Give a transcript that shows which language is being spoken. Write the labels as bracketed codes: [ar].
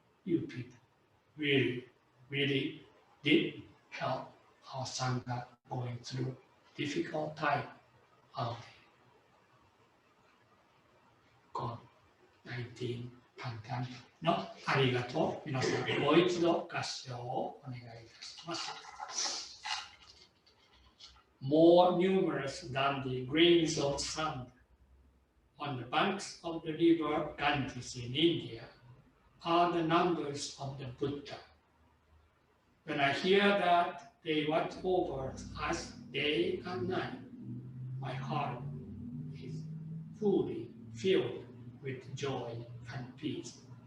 [en] You people really, really did help our Sangha going through difficult time of COVID-19 pandemic [ja] のありがとう。皆さん、もう一度合唱をお願いいたします。 [en] More numerous than the grains of sand on the banks of the river Ganges in India are the numbers of the Buddha. When I hear that they watch over us day and night. My heart is fully filled with joy and peace.